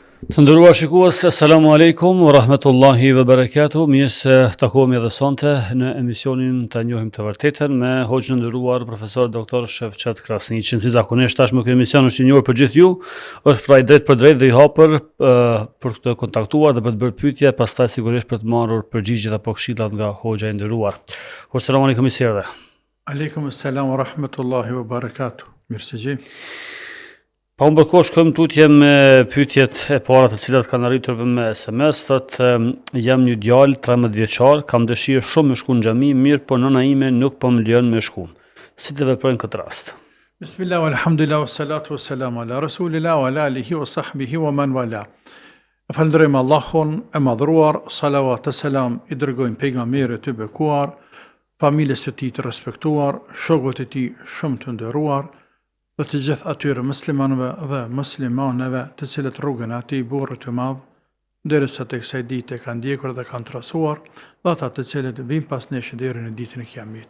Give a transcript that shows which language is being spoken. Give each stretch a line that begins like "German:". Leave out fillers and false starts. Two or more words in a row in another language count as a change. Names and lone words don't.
Albanian: Të nderuar shikues,
Arabic: السلام عليكم ورحمة الله وبركاته.
Albanian: Mirë se takohemi edhe sonte në emisionin Të njohim të vërtetën me hoxhën e nderuar profesor doktor Shefqet Krasniqin. Si zakonisht tashmë ky emision është i njohur për gjithë ju, është pra i drejt për drejt dhe i hapur për të kontaktuar dhe për të bërë pyetje, pastaj sigurisht për të marrur përgjigjet apo këshillat nga hoxha e nderuar.
Arabic: السلام عليكم misirë. وعليكم السلام ورحمة الله وبركاته.
Albanian: Mirë se gjej. Pa unë bërkohë shkojmë tutje me pyetjet e para të cilat kanë arritur me SMS, thotë jam një djalë 13 vjeçar, kam dëshirë shumë me shku në xhami, mirë po nëna ime nuk po më lejon me shku. Si të veproj në këtë rast?
Arabic: بسم الله، والحمد لله، والصلاة والسلام على رسول الله وعلى آله وصحبه ومن والاه.
Albanian: Falënderojmë Allahun e madhruar, salavat e selam i dërgojmë pejgamberit të bekuar, familjes së tij të respektuar, shokët e tij shumë të nderuar, dhe të gjithë atyre muslimanëve dhe muslimaneve të cilët rrugën ati i burrit të madh derisa tek kësaj dite kanë ndjekur dhe kanë trasuar, dhe ata të cilët vijnë pas nesh deri në ditën e Kiametit.